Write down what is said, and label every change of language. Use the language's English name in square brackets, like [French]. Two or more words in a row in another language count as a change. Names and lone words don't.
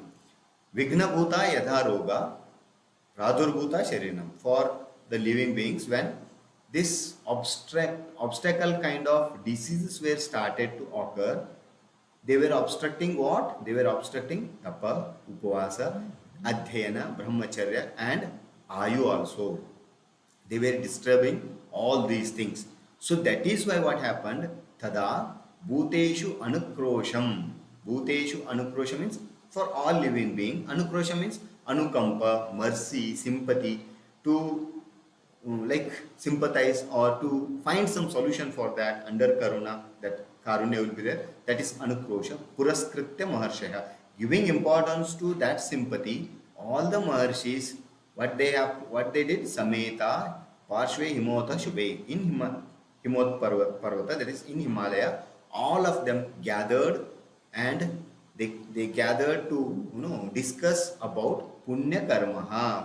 [Sanskrit] विघ्नभूता यदारोगा प्रादुर्भूता शरीरिणाम्, [English] for the living beings when this obstacle kind of diseases were started to occur. They were obstructing what? They were obstructing tapa, [Sanskrit] उपवास, अध्ययन, ब्रह्मचर्य and ayu also. [English] They were disturbing all these things. So that is why what happened? [Sanskrit] तदा भूतेषु अनुक्रोशम्. भूतेषु अनुक्रोशम् [English] means for all living being. Anukrosham means anukampa, mercy, sympathy, to like sympathize or to find some solution for that under karuna, that karunya will be there. That is anukrosha. [Sanskrit] पुरस्कृत्य महर्षयः. [English] Giving importance to that sympathy, all the maharshis, what they did, [Sanskrit] समेताः पार्श्वे हिमवतः शुभे, in Himot Parvata, [English] that is in Himalaya, all of them gathered and they gathered to discuss about [Sanskrit] पुण्य कर्म.